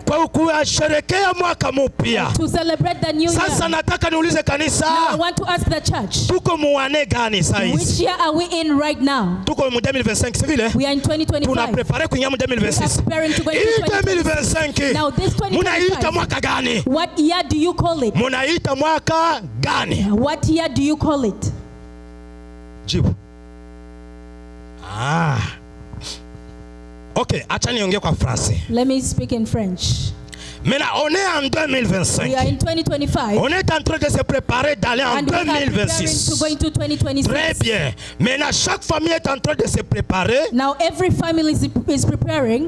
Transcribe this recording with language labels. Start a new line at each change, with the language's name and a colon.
Swahili: kwa kusherehekea mwaka mpya.
English: To celebrate the new year.
Swahili: Sasa nataka niulize kanisa.
English: Now I want to ask the church.
Swahili: Tuko muane gani sasa?
English: Which year are we in right now?
Swahili: Tuko mu 2025 si vile?
English: We are in 2025.
Swahili: Tuna prepare kuingia mu 2026. Hii 2025.
English: Now this 2025.
Swahili: Munaita mwaka gani?
English: What year do you call it?
Swahili: Munaita mwaka gani?
English: What year do you call it?
Swahili: Jibu. Okay, acha niongee kwa Francais.
English: Let me speak in French.
French: Maintenant, on est en 2025.
English: We are in 2025.
French: On est en train de se préparer d'aller en 2026.
English: To go into 2026.
French: Très bien. Maintenant, chaque famille est en train de se préparer.
English: Now every family is preparing.